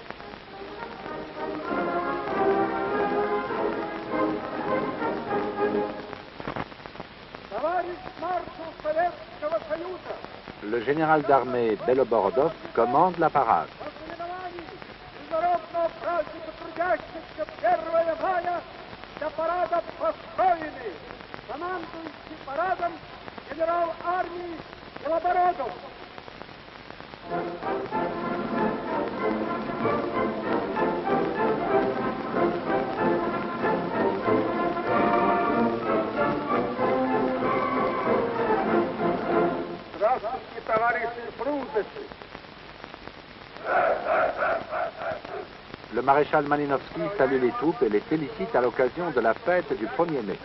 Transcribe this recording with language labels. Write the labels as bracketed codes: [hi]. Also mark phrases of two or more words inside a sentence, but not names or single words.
[fr] Le général d'armée Beloborodov commande la parade. [ru] Генерал армии Белобородов. Здравствуйте, товарищи фрунзесы. [fr] Le maréchal Malinovski salue les troupes et les félicite à l'occasion de la fête du 1er mai.